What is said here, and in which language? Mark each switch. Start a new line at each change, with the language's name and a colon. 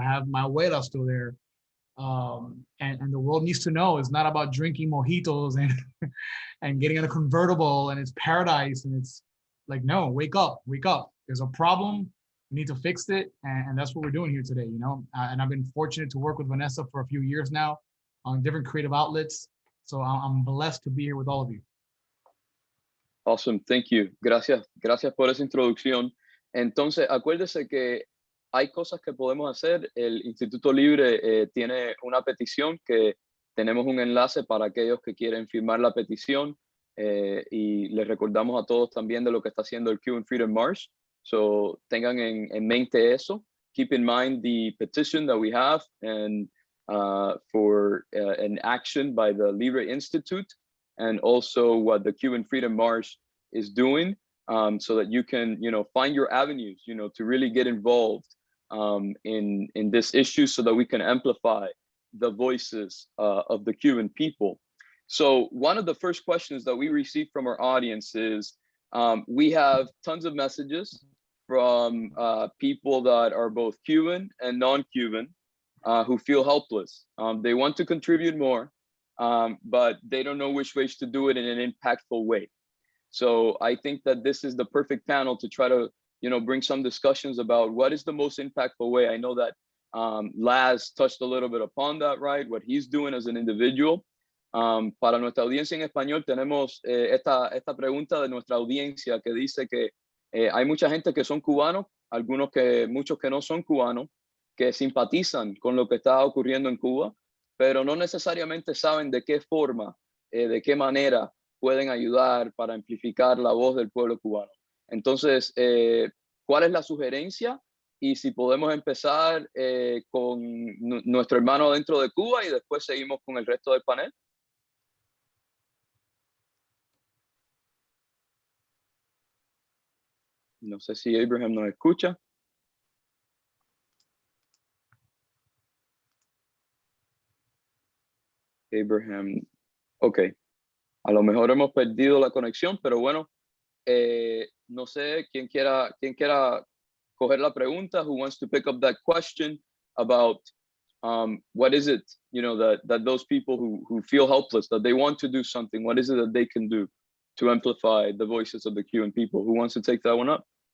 English: I have my abuela still there. And the world needs to know it's not about drinking mojitos and getting in a convertible and it's paradise. And it's like, no, wake up. There's a problem. We need to fix it. And that's what we're doing here today, you know? And I've been fortunate to work with Vanessa for a few years now on different creative outlets. So I'm blessed to be here with all of you. Awesome, thank you.
Spanish: Gracias por esa introducción. Entonces, acuérdese que hay cosas que podemos hacer. El Instituto Libre tiene una petición que tenemos un enlace para aquellos que quieren firmar la petición y les recordamos a todos también de lo que está haciendo el Cuban Freedom March. So, tengan en mente eso.
English: Keep in mind the petition that we have and for an action by the Libre Institute. And also what the Cuban Freedom March is doing so that you can, you know, find your avenues, you know, to really get involved in this issue so that we can amplify the voices of the Cuban people. So one of the first questions that we received from our audience is, we have tons of messages from people that are both Cuban and non-Cuban who feel helpless. They want to contribute more, but they don't know which ways to do it in an impactful way. So I think that this is the perfect panel to try to, you know, bring some discussions about what is the most impactful way. I know that Laz touched a little bit upon that, right? What he's doing as an individual.
Spanish: Para nuestra audiencia en español tenemos esta pregunta de nuestra audiencia que dice que hay mucha gente que son cubanos, muchos que no son cubanos, que simpatizan con lo que está ocurriendo en Cuba, pero no necesariamente saben de qué forma, de qué manera pueden ayudar para amplificar la voz del pueblo cubano. Entonces, ¿cuál es la sugerencia? Y si podemos empezar con nuestro hermano dentro de Cuba y después seguimos con el resto del panel. No sé si Abraham nos escucha. Abraham, ok. A lo mejor hemos perdido la conexión, pero bueno, no sé quién quiera coger la pregunta.
English: Who wants to pick up that question about what is it, you know, that those people who feel helpless, that they want to do something, what is it that they can do to amplify the voices of the Cuban people? Who wants to take that one up?